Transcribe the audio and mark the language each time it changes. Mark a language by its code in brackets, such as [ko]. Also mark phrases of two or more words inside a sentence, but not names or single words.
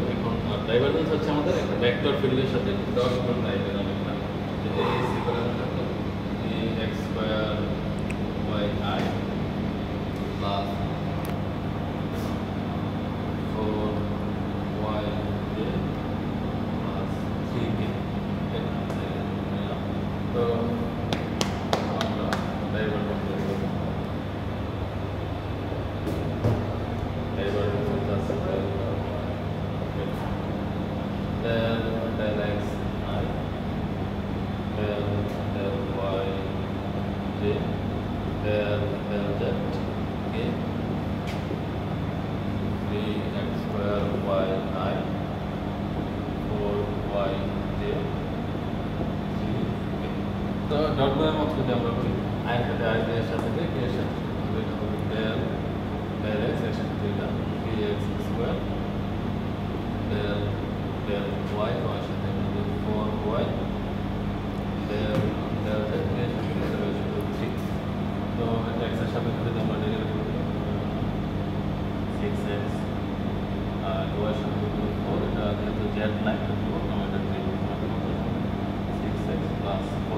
[bn] এখন ডাইভারজেন্স হচ্ছে আমাদের একটা [en] vector field [bn] সাথে ডট গুণ টাইপের অনেকটা, যেটা এই সিকোয়েন্স থাকতো [en] x square y i plus 4y j plus 3k. [bn] তো আমরা [en] divergence del x I del y j del z k 3x square y I 4y j 3k। [bn] তো ডট গুণের মত যদি আমরা করি i এর সাথে i এর সাথে j k এর সাথে এটা হবে [en] del x [bn] এর সাথে এটা [en] 3x square del y y [bn] সাথে [en] 4y del z [bn] এর সাথে 3। তো এটা x এর সাপেক্ষে যদি আমরা ডেরিভেটিভ করি 6x আর y এর সাপেক্ষে 4, এটা যেহেতু z নাই তো আমরা এটা 3 [en] 6x plus 4.